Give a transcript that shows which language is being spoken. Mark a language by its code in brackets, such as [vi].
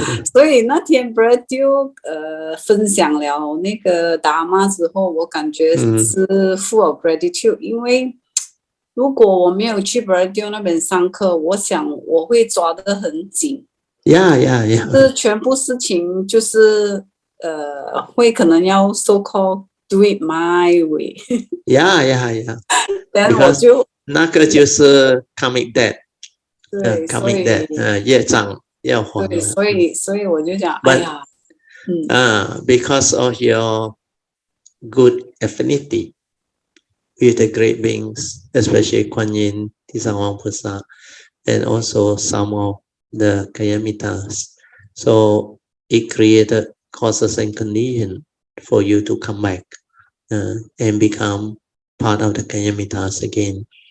[zh] 所以那天 Bharatiya 分享了那个Dharma之后，我感觉是 [en] full of gratitude， [zh] 因为如果我没有去 Bharatiya 那边上课，我想我会抓得很紧。这全部事情就是会可能要 [en] so called do it my way。 [zh] 然后就那个就是 karmic debt， karmic debt， 业障要还了。对，所以我就讲，哎呀 [en] ，because of your good affinity with the great beings, especially Kuan Yin, Tisangwang Pusa, and also some of the Kayamitas. So it created causes and conditions for you to come back and become part of the Kayamitas again.